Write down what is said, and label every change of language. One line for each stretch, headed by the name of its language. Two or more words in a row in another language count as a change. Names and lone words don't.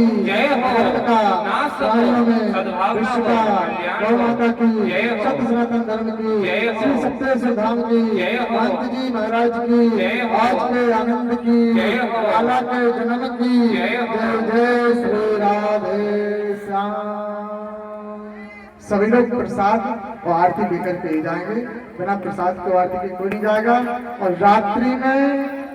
Hindi: जय हो। धर्म का नाश हो। प्राणियों में सद्भावना विश्व हो। का कल्याण गौ हो। माता की जय हो। सत्य सनातन धर्म की जय हो। श्री सत्येश्वर धाम की जय हो। महंत जी महाराज की जय हो। आज के आनंद की जय हो। लाला के जन्म की जय हो। जय जय श्री राधे श्याम। सभी लोग प्रसाद और आरती लेकर के ही जाएंगे, बिना प्रसाद के आरती के कोई नहीं जाएगा। और रात्रि में